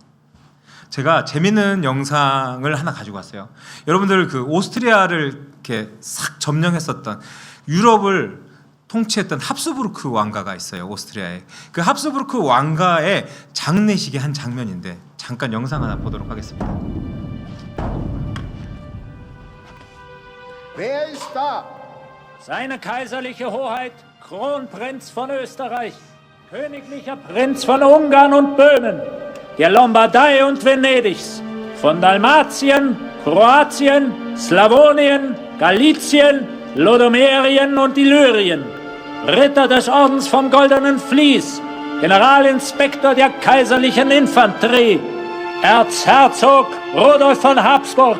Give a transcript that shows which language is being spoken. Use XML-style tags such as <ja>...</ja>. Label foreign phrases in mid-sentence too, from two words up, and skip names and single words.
<ko>제가 재밌는 영상을 하나 가지고 왔어요. 여러분들 그 오스트리아를 이렇게 싹 점령했었던 유럽을 통치했던 합스부르크 왕가가 있어요. 오스트리아에. 그 합스부르크 왕가의 장례식의 한 장면인데 잠깐 영상 하나 보도록 하겠습니다.</ko> <de>Wer ist da? Seine kaiserliche Hoheit, Kronprinz von Österreich, königlicher Prinz von Ungarn und Böhmen, der Lombardei und Venedigs, von Dalmatien, Kroatien, Slawonien, Galizien, Lodomerien und Illyrien, Ritter des Ordens vom Goldenen Vlies, Generalinspektor der kaiserlichen Infanterie, Erzherzog Rudolf von Habsburg.</de>